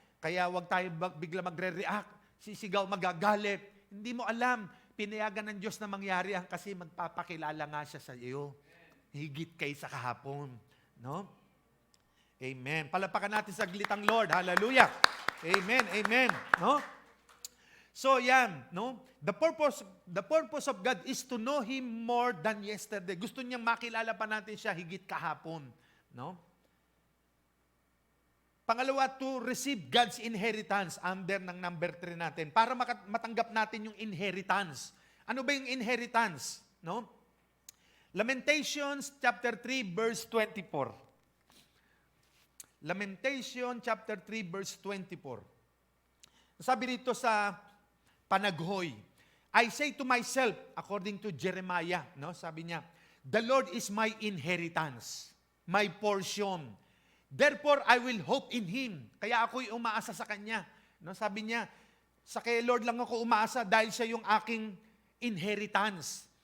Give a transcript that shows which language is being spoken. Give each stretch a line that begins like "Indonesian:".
Filipino: Kaya wag tayo bigla magre-react, sisigaw, magagalit. Hindi mo alam, pinayagan ng Diyos na mangyari ang kasi magpapakilala nga siya sa iyo. Higit kay sa kahapon. No? Amen. Palapakan natin saglit ang Lord. Hallelujah. Amen. Amen. No? So yan, no?
English: The purpose of God is to know Him more than yesterday.
Filipino: Gusto niyang makilala pa natin siya higit kahapon. No?
English: Pangalawa, to receive God's inheritance under ng number 3 natin.
Filipino: Para matanggap natin yung inheritance. Ano ba yung inheritance? No?
English: Lamentations chapter 3 verse 24. Lamentation chapter 3 verse 24.
Filipino: Sabi dito sa panaghoy,
English: I say to myself, according to Jeremiah, no?
Filipino: Sabi niya,
English: the Lord is my inheritance, my portion. Therefore, I will hope in Him.
Filipino: Kaya ako'y umaasa sa Kanya. No, sabi niya, sa kay Lord lang ako umaasa dahil siya yung aking inheritance.